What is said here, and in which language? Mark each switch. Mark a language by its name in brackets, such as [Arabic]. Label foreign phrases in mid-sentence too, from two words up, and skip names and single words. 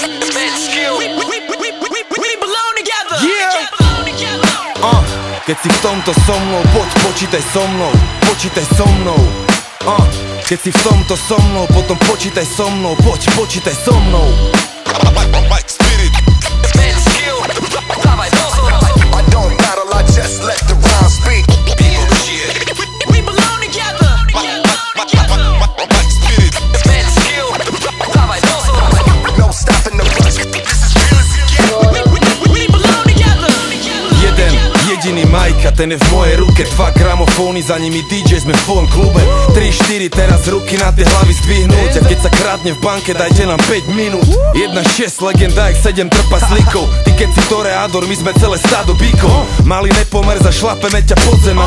[English] We belong together. Yeah. [Slovak] Keď si v tomto so mnou, poď počítaj so mnou, počítaj so mnou. Keď si v tomto so mnou, potom počítaj so mnou, poď počítaj so mnou. Mike Spirit. Dávaj pozor. [English] I don't battle, I just let the rhyme speak. We belong together. Mike Spirit. [Slovak] Dávaj pozor. [English] No stopping the rush. This is real as it gets. We belong together. [Slovak] Jeden jediný Mike a ten je v mojej ruke. 2 gramofóny, za nimi DJ, sme v tvojom klube. 3-4, teraz ruky na tie hlavy zdvihnúť. A keď sa krádne v banke, dajte nám 5 minút. 1-6, legenda jak 7 trpaslíkov. Ty keď si toreador, my sme celé stádo bíkov. Malý nepomer, zašlapeme ťa pod zem.